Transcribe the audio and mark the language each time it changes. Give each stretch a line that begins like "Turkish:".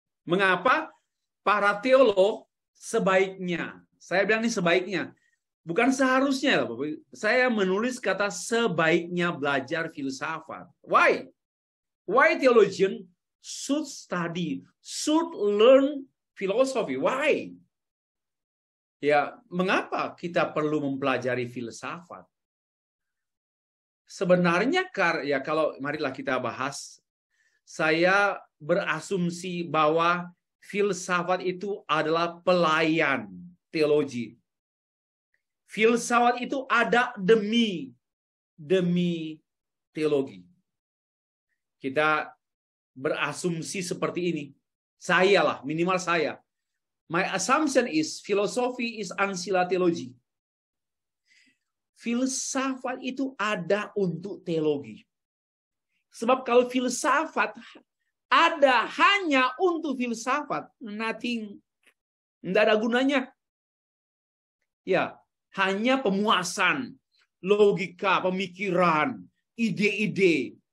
Indonesian: Mengapa para teolog sebaiknya, saya bilang ini sebaiknya, bukan seharusnya, saya menulis kata sebaiknya belajar filsafat.
English: Why? Why theologian should study, should learn philosophy?
Indonesian: Why? Ya, mengapa kita perlu mempelajari filsafat? Sebenarnya ya kalau marilah kita bahas, saya berasumsi bahwa filsafat itu adalah pelayan teologi. Filsafat itu ada demi teologi. Kita berasumsi seperti ini. Saya lah, minimal saya.
English: My assumption is philosophy is ancilla theology.
Indonesian: Filsafat itu ada untuk teologi. Sebab kalau filsafat ada hanya untuk filsafat, nothing, tidak ada gunanya. Ya, hanya pemuasan, logika, pemikiran, ide-ide.